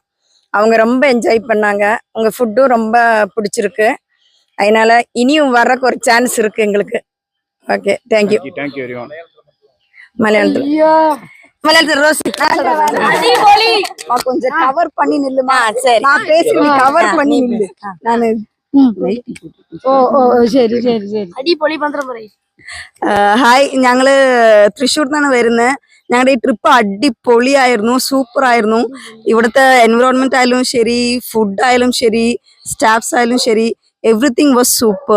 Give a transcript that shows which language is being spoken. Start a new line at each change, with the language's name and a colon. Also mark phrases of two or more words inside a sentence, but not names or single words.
Tamil: அவங்க ரொம்ப என்ஜாய் பண்ணாங்க. உங்க ஃபுட்டும் ரொம்ப பிடிச்சிருக்கு. அதனால இனியும் வர்றக்கு ஒரு சான்ஸ் இருக்கு எங்களுக்கு.
English: okay, thank you. thank you very much.
Tamil: மலையாளத்துல ரோசி கொஞ்சம் கவர் பண்ணி நில்லுமா. சரி, நான் பேசி கவர் பண்ணி நில்லு. நானு
Malayalam: അടിപൊളി പന്ത്രണ്ട് പറയും. ഹായ്, ഞങ്ങള് തൃശ്ശൂർ നിന്നാണ് വരുന്നത്. ഞങ്ങളുടെ ഈ ട്രിപ്പ് അടിപൊളിയായിരുന്നു, സൂപ്പർ ആയിരുന്നു. ഇവിടുത്തെ എൻവിറോൺമെന്റ് ആയാലും ശരി, ഫുഡ് ആയാലും ശരി, സ്റ്റാഫ്സ് ആയാലും ശരി,
English: everything was super.